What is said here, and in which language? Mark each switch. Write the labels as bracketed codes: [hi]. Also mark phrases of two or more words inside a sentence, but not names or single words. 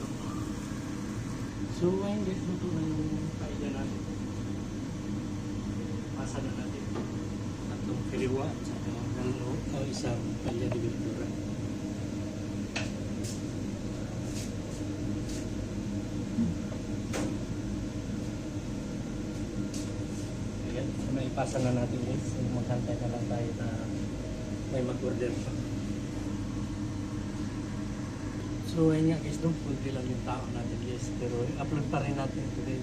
[tl] So, ayun guys, luto na yung paella natin. Pasa na natin. Tatlong kiriwa at saka isang [es] paella de verdura. [tl] Ayan, so naipasa na natin guys. So, maghantay na lang tayo na may mag-order pa. So ayun nga guys, kunti lang yung tao natin guys, pero upload pa rin natin ito guys.